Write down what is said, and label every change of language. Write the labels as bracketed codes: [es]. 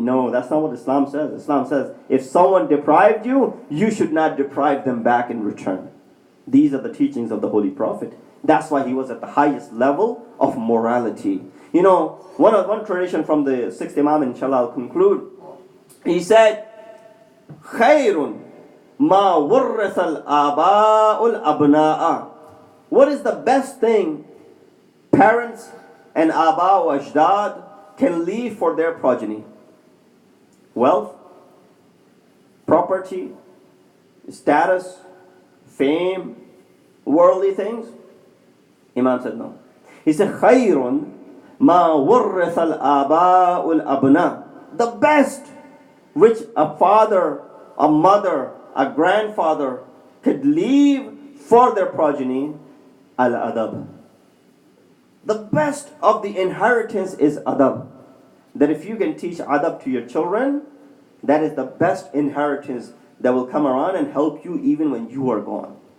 [en] No, that's not what Islam says. Islam says, if someone deprived you, you should not deprive them back in return. These are the teachings of the Holy Prophet. That's why he was at the highest level of morality. You know, one tradition from the sixth Imam, inshallah, I'll conclude. He said, [ar] خَيْرٌ مَا وَرَّثَ الْآبَاءُ الْأَبْنَاءَ. [en] What is the best thing parents and aba or ajdad can leave for their progeny? Wealth, property, status, fame, worldly things? Imam said no. He said, [ar] خَيْرٌ مَا وَرَّثَ الْآبَاءُ الْأَبْنَاءِ. [en] The best which a father, a mother, a grandfather could leave for their progeny, al-adab. The best of the inheritance is adab. That if you can teach adab to your children, that is the best inheritance that will come around and help you even when you are gone.